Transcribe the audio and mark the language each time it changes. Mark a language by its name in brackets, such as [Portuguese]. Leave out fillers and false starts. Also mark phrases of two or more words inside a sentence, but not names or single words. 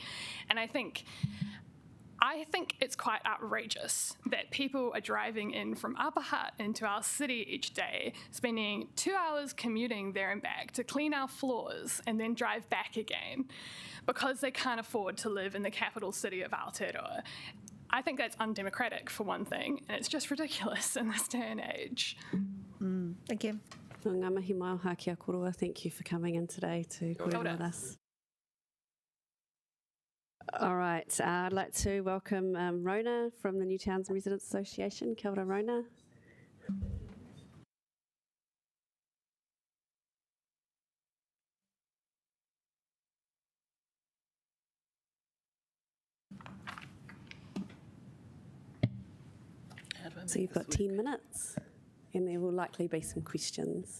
[English] And I think it's quite outrageous that people are driving in from Upper Hutt into our city each day, spending 2 hours commuting there and back to clean our floors and then drive back again because they can't afford to live in the capital city of Aotearoa. I think that's undemocratic, for one thing, and it's just ridiculous in this day and age. Thank you. [Māori] Ngā mihi mai o Hākia Korua, [English] thank you for coming in today to kōrero with us. All right, I'd like to welcome Rona from the New Towns and Residents Association. [Māori] Kia ora, [English] Rona. So you've got 10 minutes, and there will likely be some questions.